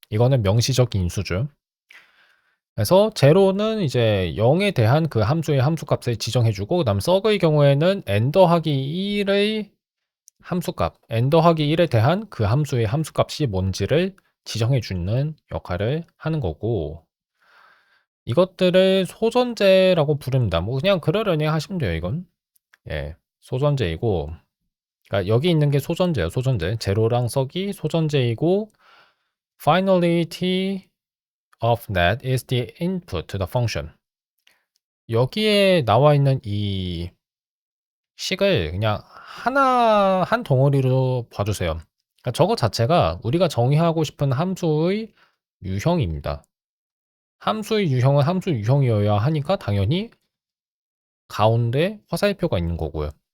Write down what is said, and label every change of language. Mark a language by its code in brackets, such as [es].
[ko] 이거는 명시적 인수죠. 그래서 제로는 이제 0에 대한 그 함수의 함수값을 지정해주고, 그다음 썩의 경우에는 n 더하기 1의 함수값, n 더하기 1에 대한 그 함수의 함수값이 뭔지를 지정해주는 역할을 하는 거고, 이것들을 소전제라고 부릅니다. 뭐 그냥 그러려니 하시면 돼요, 이건. 예, 소전제이고, 그러니까 여기 있는 게 소전제예요, 소전제. 제로랑 썩이 소전제이고, [en] finally t of that is the input to the function. [ko] 여기에 나와 있는 이 식을 그냥 하나 한 덩어리로 봐주세요. 그러니까 저거 자체가 우리가 정의하고 싶은 함수의 유형입니다. 함수의 유형은 함수 유형이어야 하니까 당연히 가운데 화살표가 있는 거고요.